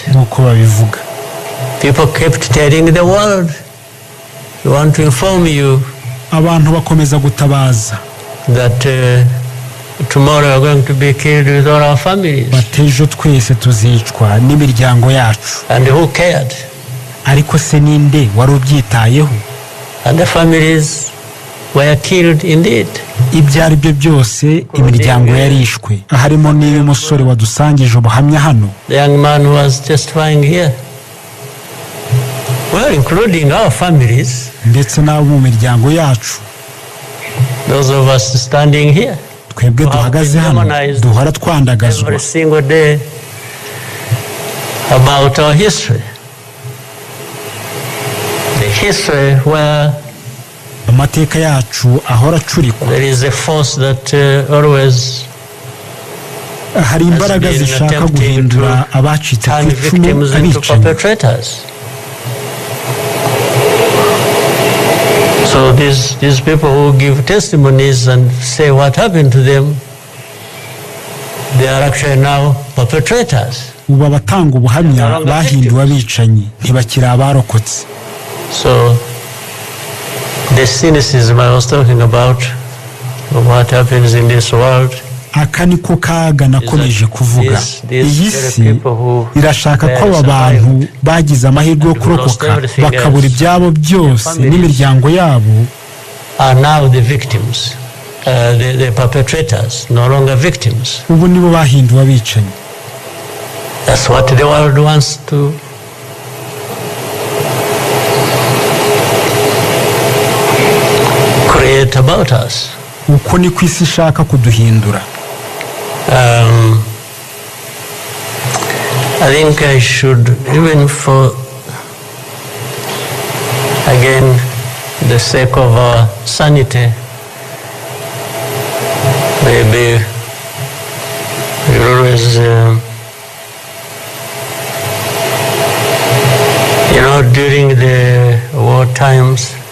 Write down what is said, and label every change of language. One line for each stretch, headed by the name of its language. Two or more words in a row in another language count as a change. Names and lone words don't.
English: People kept telling the world, "We want to inform you that tomorrow we are going to be killed with all our families." And who cared?
Kinyarwanda: Ariko se ninde wari ubyitayeho?
English: And the families were killed indeed.
Kinyarwanda: Ibyo ari byo byose imiryango yarishwe, harimo n'iyo musore wadusangije ubuhamya hano.
English: The young man was testifying here. Well, including our families.
Kinyarwanda: Ndetse n'abo mu miryango yacu.
English: Those of us standing here.
Kinyarwanda: Twebwe duhagaze hano duhora twandagazwa.
English: Every single day about our history. History where
Kinyarwanda: amateka yacu ahora acurikwa.
English: There is a force that always
Kinyarwanda: hari imbaraga zishaka guhindura abacitse ku icumu abicanyi.
English: So these people who give testimonies and say what happened to them, they are actually now perpetrators.
Kinyarwanda: Ubu abatanga ubuhamya bahinduwe abicanyi ntibakiri abarokotse.
English: So the cynicism I was talking about of what happens in this world,
Kinyarwanda: aka niko kaga nakomeje kuvuga. Iyi si irashaka ko aba bantu bagize amahirwe yo kurokoka bakabura ibyabo byose n'imiryango yabo
English: are now the victims, the perpetrators, no longer victims.
Kinyarwanda: Ubu nibo bahinduwe abicanyi.
English: That's what the world wants to create about us.
Kinyarwanda: Uko ni kwisi ishaka kuduhindura.
English: I think I should, even for again the sake of our sanity, maybe we always you know, during the war times,